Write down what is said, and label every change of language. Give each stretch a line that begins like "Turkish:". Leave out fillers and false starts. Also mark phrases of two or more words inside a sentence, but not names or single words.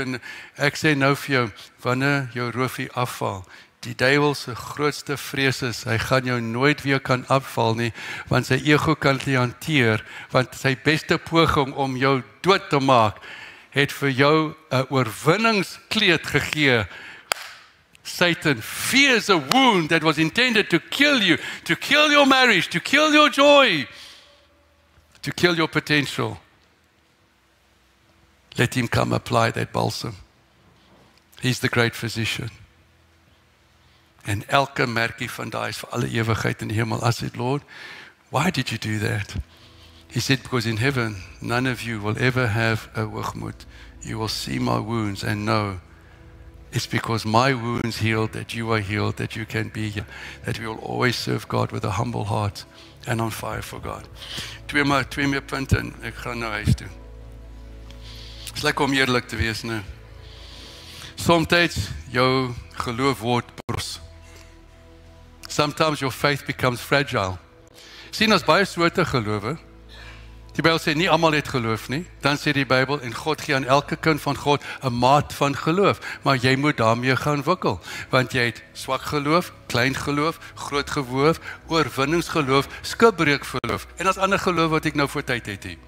Afrikaans: En ek sê nou vir jou, wanneer jou roofie afval, die duiwel se grootste vrees is, hy gaan jou nooit weer kan afval nie, want sy ego kan dit hanteer, want sy beste poging om jou dood te maak, het vir jou 'n oorwinningskleed gegee.
English: Satan fears a wound that was intended to kill you, to kill your marriage, to kill your joy, to kill your potential. Let him come apply that balsam. He's the great physician.
Afrikaans: En elke merkie van daai is vir alle ewigheid in die hemel.
English: I said, Lord, why did you do that? He said, because in heaven, none of you will ever have a hoogmoed. You will see my wounds and know it's because my wounds healed, that you are healed, that you can be here, that we will always serve God with a humble heart and on fire for God.
Afrikaans: Twee meer punte en ek gaan nou huis toe. Het is lekker om eerlik te wees, nou. Sometimes jou geloof word bros.
English: Sometimes your faith becomes fragile.
Afrikaans: Sien as baie soorte gelowe. Die Bybel sê nie almal het geloof nie. Dan sê die Bybel en God gee aan elke kind van God 'n maat van geloof, maar jy moet daarmee gaan wikkel, want jy het swak geloof, klein geloof, groot geloof, oorwinningsgeloof, skipbreek geloof en as ander geloof wat ek nou voor tyd het hier.